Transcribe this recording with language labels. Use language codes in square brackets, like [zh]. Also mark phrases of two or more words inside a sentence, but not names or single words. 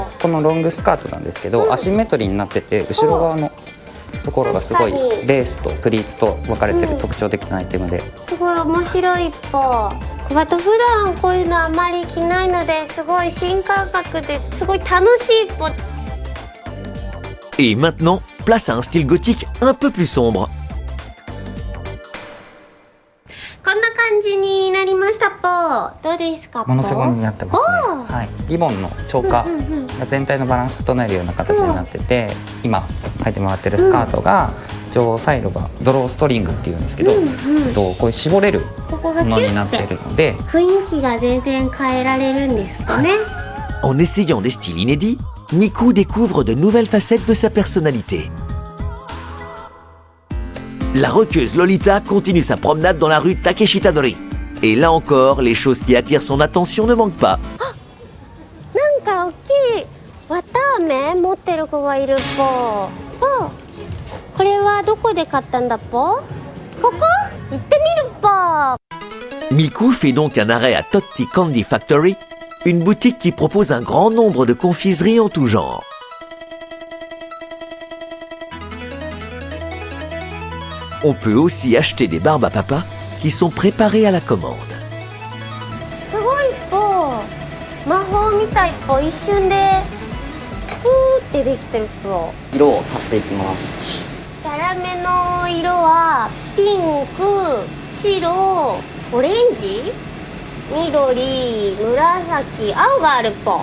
[ja] このロングスカートなんですけど、アシンメトリーになってて、後ろ側のところがすごいレースとプリーツと分かれてる特徴的なアイテムで、すごい面白いっぽ。小鳩普段こういうのあまり着ないので、すごい新感覚ですごい楽しいっぽ。 [fr] Et maintenant, place à un style gothique un peu plus sombre. [ja] こんな感じになりましたっぽ。どうですかっぽ？ものすごい似合ってますね。はい、リボンの超過が全体のバランス整えるような形になってて、今履いてもらってるスカートが上サイドがドローストリングっていうんですけど、こういう絞れるものになっているので、雰囲気が全然変えられるんですかね。 [fr] En essayant des styles inédits, Miku découvre de nouvelles facettes de sa personnalité. La rockeuse Lolita continue sa promenade dans la rue Takeshitadori. Et là encore, les choses qui attirent son attention ne manquent pas. [ja] なんか大きい綿あめ持ってる子がいるっぽ。これはどこで買ったんだっぽ？ここ？行ってみるっぽ。 [fr] Miku fait donc un arrêt à Totti Candy Factory, une boutique qui propose un grand nombre de confiseries en tout genre. On peut aussi acheter des barbes à papa qui sont préparées à la commande. [ja] すごいぽ魔法みたいぽ一瞬でふーってできてるぽ。色を足していきます。チャラめの色はピンク、白、オレンジ、緑、紫、青があるぽ。